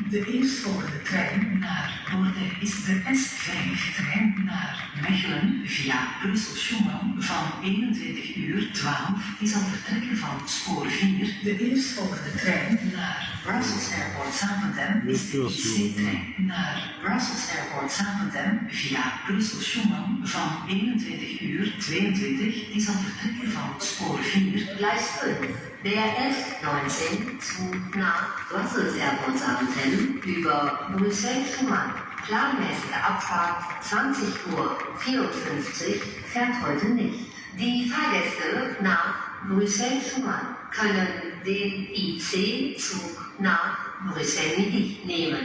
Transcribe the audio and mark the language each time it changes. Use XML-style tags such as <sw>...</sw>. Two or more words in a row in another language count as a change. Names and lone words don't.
<nl>De eerstvolgende trein naar Bordeaux is de S5-trein naar Mechelen via Brussel-Schuman van 21:12 die zal vertrekken van spoor 4. De eerstvolgende trein naar Brussels Airport Zaventem is de IC-trein naar Brussels Airport Zaventem via Brussel-Schuman van 21:22 die zal vertrekken van spoor 4.</nl> <de>Gleis 5. Der S19 nach Brussels Airport Zaventem über Bruxelles-Schuman. Planmäßige Abfahrt 20:54 fährt heute nicht. Die Fahrgäste nach Bruxelles-Schuman können den IC-Zug nach Bruxelles-Midi nehmen.</de>